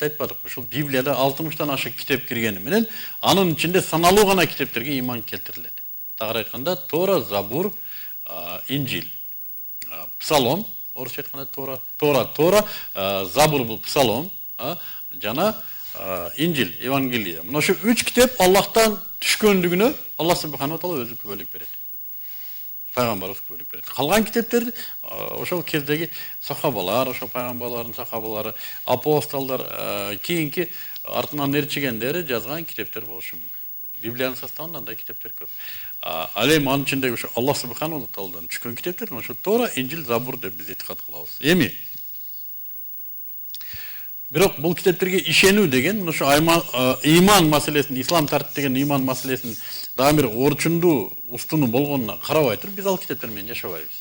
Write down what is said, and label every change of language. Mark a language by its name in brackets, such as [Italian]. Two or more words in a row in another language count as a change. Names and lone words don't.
[Kyrgyz] Айтпадык, ушул Библияда 60тан ашык китеп киргени менен, анын ичинде саналуу гана китептерге иман келтирилет. Тагыраак айтканда, Тора, Забур, Инжил, Псалом, орусча айтканда Тора, Забур бул Псалом, жана Инжил, Евангелие. Мына ошо 3 китеп Аллахтан түшкөндүгүнө [Arabic] الله سبحانه وتعالى [Kyrgyz] өзү күбөлүк берет. Пайгамбарыбыз күбөлүк берет. Калган китептерди ошол кездеги сахабалар, ошол пайгамбарлардын сахабалары, апостолдор, кийинки артынан ээрчигендери жазган китептер болушу мүмкүн. Библиянын составында андай китептер көп. Ал эми анын ичиндеги ошо [Arabic] الله سبحانه وتعالى [Kyrgyz] түшкөн китептер ошо Тора, Инжил, Забур деп биз этикад кылабыз. Эми бирок бул китептерге ишенүү деген ошо иман маселесин, ислам тартиптеген иман маселесин дагы бир орчундуу, устуну болгонуна карабай туруп биз ал китептер менен жашабайбыз.